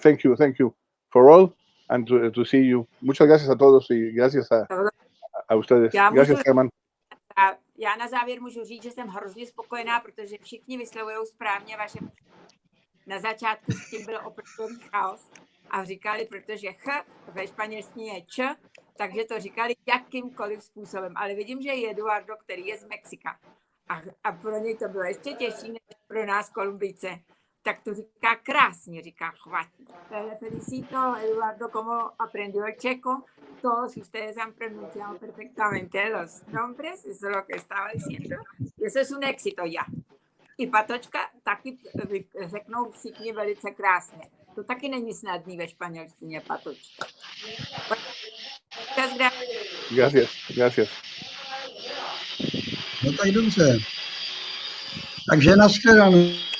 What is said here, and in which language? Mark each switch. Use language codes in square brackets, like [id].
[en] Thank you for all, and to see you. [es] Muchas gracias a todos y gracias a ustedes. Gracias, Germán. [cs] Já na závěr můžu říct, že jsem hrozně spokojená, protože všichni vyslovují správně vaše. Na začátku s tím byl opravdu chaos a říkali, protože ve španělštině je č, takže to říkali jakýmkoliv způsobem. Ale vidím, že je Eduardo, který je z Mexika. A pro něj to bylo ještě těžší než pro nás Kolumbijce. Tak to říká krásně, říká Chvatík. [es] Le felicito, Eduardo, como aprendió el checo. Todos ustedes han pronunciado perfectamente los nombres, eso es lo que estaba diciendo. Y eso es un éxito ya. [cs] I Patočka taky řeknou všichni velice krásně. To taky není snadný ve španělštině, Patočka. [es] Gracias. [cs] No tak dobře. Takže nashledanou.